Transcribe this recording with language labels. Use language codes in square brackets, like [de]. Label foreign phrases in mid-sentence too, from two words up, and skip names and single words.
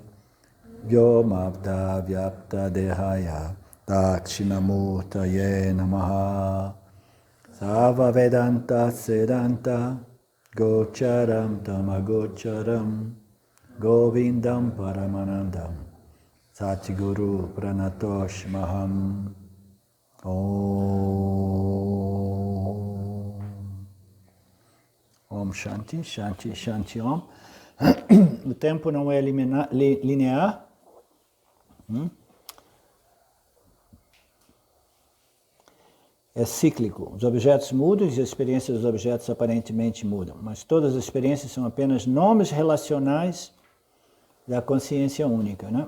[sa] Vyomabda Vyapta Dehaya Dakshinamurtaye Namaha Sava Vedanta Sedanta Gocharam Tamagocharam Govindam Paramanandam Satguru Pranatosh Maham Om Shanti, Shanti, Shanti Om. [pt] O tempo não é linear. É cíclico. Os objetos mudam e as experiências dos objetos aparentemente mudam, mas todas as experiências são apenas nomes relacionais da consciência única, né?